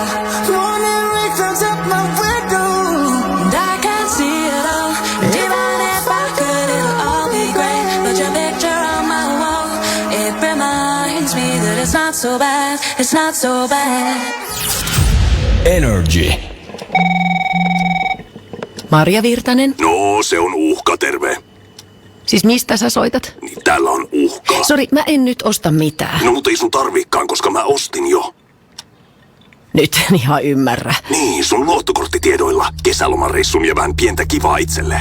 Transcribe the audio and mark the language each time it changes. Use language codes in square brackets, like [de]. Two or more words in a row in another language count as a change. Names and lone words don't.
[en] Morning rain clouds up my window, And I can't see it all. And even if I could, it'll all be great. Put your picture on my wall. It reminds me that it's not so bad. It's not so bad. Energy. [fi] Marja Virtanen. No, se on Uhka, terve. Siis mistä sä soitat? Niin täällä on Uhka. Sori, mä en nyt osta mitään. No, mutta ei sun tarviikaan, koska mä ostin jo. Nyt en ihan ymmärrä. Niin, sun luottokorttitiedoilla. Kesälomareissun ja vähän pientä kivaa itselle.